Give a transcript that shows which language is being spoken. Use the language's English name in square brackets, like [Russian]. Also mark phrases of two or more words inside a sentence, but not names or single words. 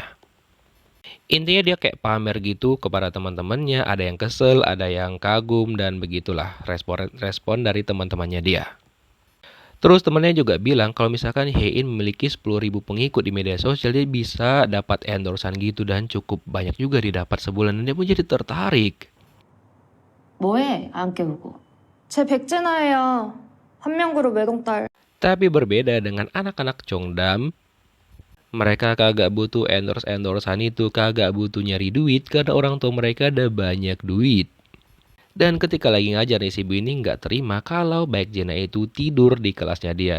[Indonesian] Intinya dia kayak pamer gitu kepada teman-temannya, ada yang kesel, ada yang kagum, dan begitulah respon dari teman-temannya dia. Terus temennya juga bilang kalau misalkan Hyein memiliki 10.000 pengikut di media sosial, dia bisa dapat endorsean gitu dan cukup banyak juga didapat sebulan dan dia pun jadi tertarik. [Korean] 뭐해? 안 깨우고. 제 백제나예요. 한명그룹 외동딸. [Indonesian] Tapi berbeda dengan anak-anak Cheongdam, mereka kagak butuh endorsean itu, kagak butuh nyari duit karena orang tua mereka ada banyak duit. Dan ketika lagi ngajar nih si ibu ini nggak terima kalau Baek Jena itu tidur di kelasnya dia.